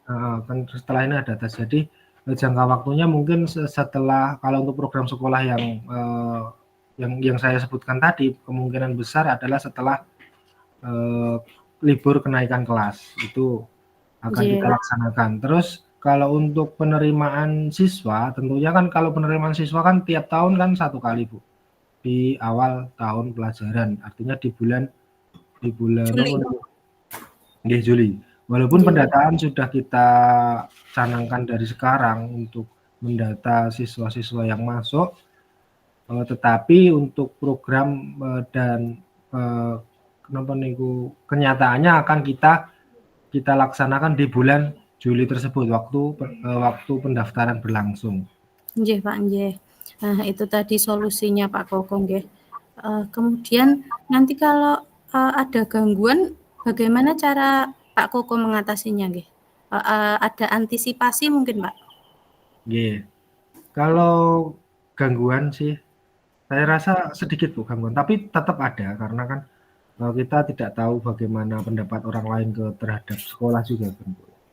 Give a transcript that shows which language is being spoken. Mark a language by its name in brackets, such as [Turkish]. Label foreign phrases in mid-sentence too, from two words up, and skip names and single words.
[Indonesian] kan setelah ini ada tes, jadi jangka waktunya mungkin setelah kalau untuk program sekolah yang saya sebutkan tadi, kemungkinan besar adalah setelah libur kenaikan kelas, itu akan kita Nggih. laksanakan. Terus kalau untuk penerimaan siswa, tentunya kan kalau penerimaan siswa kan tiap tahun kan 1 kali Bu, di awal tahun pelajaran, artinya di bulan apa Juli. namanya, nggih Juli. Walaupun Nggih. pendataan sudah kita canangkan dari sekarang untuk mendata siswa-siswa yang masuk, tetapi untuk program, dan, [Javanese] napa niku, [Indonesian] kenyataannya akan kita laksanakan di bulan Juli tersebut, waktu pendaftaran berlangsung. Nggih, Pak, nggih. Nah, itu tadi solusinya Pak Koko nggih. Kemudian nanti kalau, ada gangguan, bagaimana cara Pak Koko mengatasinya nggih? Ada antisipasi mungkin, Pak? Nggih. Kalau gangguan sih, saya rasa sedikit Bu gangguan, tapi tetap ada karena kan, kita tidak tahu bagaimana pendapat orang lain terhadap sekolah juga kan Bu.